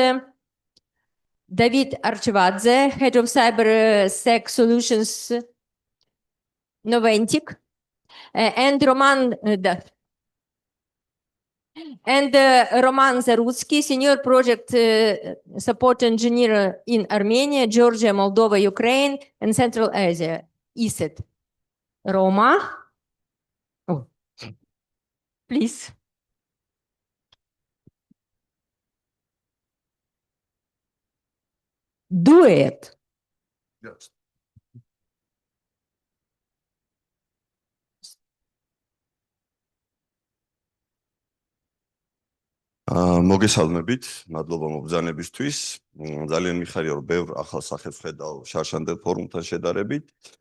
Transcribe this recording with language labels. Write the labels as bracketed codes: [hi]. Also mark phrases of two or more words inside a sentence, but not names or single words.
[en] Davit Archvadze, Head of CyberSec Solutions, Noventic, and Roman Zarutskyi, Senior Project Support Engineer in Armenia, Georgia, Moldova, Ukraine, and Central Asia, ESET. Roma, please. Do it. Yes. [ka] მოგესალმებით, მადლობა მობრძანებისთვის. ძალიან მიხარია, რომ ბევრ ახალ სახეს ვხედავ შარშანდელ ფორუმთან შედარებით.